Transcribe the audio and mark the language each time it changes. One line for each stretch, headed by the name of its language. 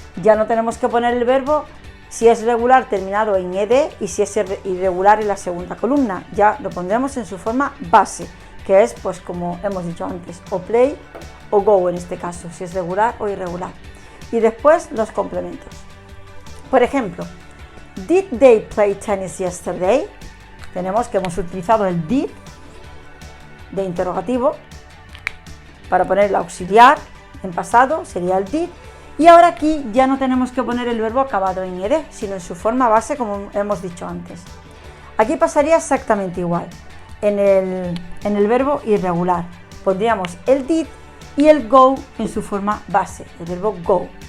Spanish: Ya no tenemos que poner el verbo si es regular terminado en ed y si es irregular en la segunda columna. Ya lo pondremos en su forma base, que es, pues como hemos dicho antes, o play o go en este caso, si es regular o irregular. Y después los complementos. Por ejemplo,
English: did they play tennis yesterday?
Spanish: Tenemos que hemos utilizado el did de interrogativo para poner el auxiliar en pasado, sería el did. Y ahora aquí ya no tenemos que poner el verbo acabado en ed, sino en su forma base, como hemos dicho antes. Aquí pasaría exactamente igual. En el verbo irregular pondríamos el did y el go en su forma base, el verbo go.